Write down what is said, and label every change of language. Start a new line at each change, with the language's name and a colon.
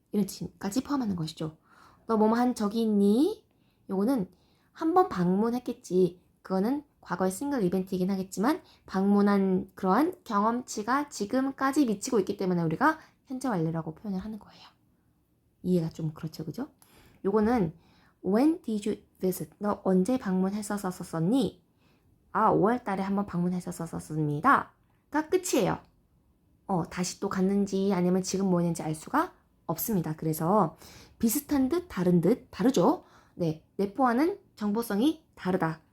Korean: 이런 뜻까지 포함하는 것이죠. 너 뭐뭐 한 적이 있니? 요거는 한 번 방문했겠지. 그거는 과거의 싱글 이벤트이긴 하겠지만 방문한 그러한 경험치가 지금까지 미치고 있기 때문에 우리가 현재 완료라고 표현을 하는 거예요. 이해가 좀 그렇죠, 그죠? 요거는
English: When did you visit?
Korean: 너 언제 방문했었었니? 5월 달에 한번 방문했었습니다. 가 끝이에요. 다시 또 갔는지 아니면 지금 뭐 했는지 알 수가 없습니다. 그래서 비슷한 듯 다른 듯 다르죠. 네, 내포하는 정보성이 다르다.